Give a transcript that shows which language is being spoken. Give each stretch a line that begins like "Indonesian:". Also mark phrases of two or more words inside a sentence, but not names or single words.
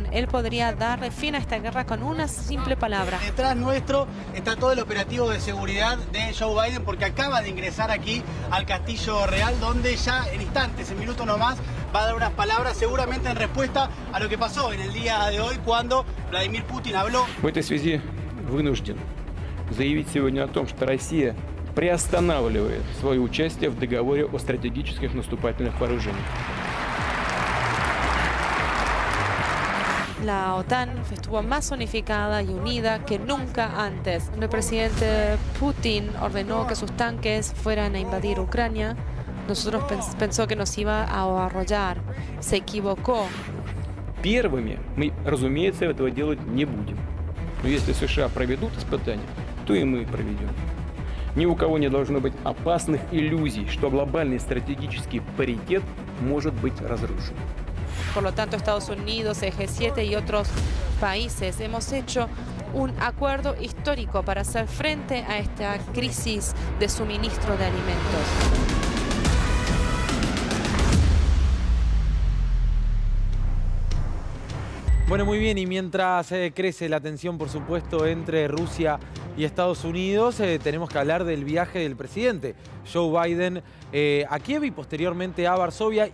Spanish: Él podría darle fin a esta guerra con una simple palabra. Detrás nuestro está todo el operativo de seguridad de Joe Biden, porque acaba de ingresar aquí al Castillo Real, donde ya en instantes, en minutos nomás, va a dar unas palabras seguramente en respuesta a lo que pasó en el día de hoy cuando Vladimir Putin habló.
Russian: В этой связи вынужден заявить сегодня о том, что Россия приостанавливает свое участие в договоре о стратегических наступательных вооружениях.
Spanish: La OTAN estuvo más unificada y unida que nunca antes. El presidente Putin ordenó que sus tanques fueran a invadir Ucrania. Nosotros pensó que nos iba a arrollar. Se equivocó.
Russian: Первыми мы, разумеется, этого делать не будем. Но если США проведут испытания, то и мы проведем. Ни у кого не должно быть опасных иллюзий, что глобальный стратегический паритет может быть разрушен.
Spanish: Por lo tanto, Estados Unidos, el G7 y otros países hemos hecho un acuerdo histórico para hacer frente a esta crisis de suministro de alimentos. Bueno, muy bien, y mientras crece la tensión, por supuesto, entre Rusia y Estados Unidos, tenemos que hablar del viaje del presidente Joe Biden a Kiev y posteriormente a Varsovia.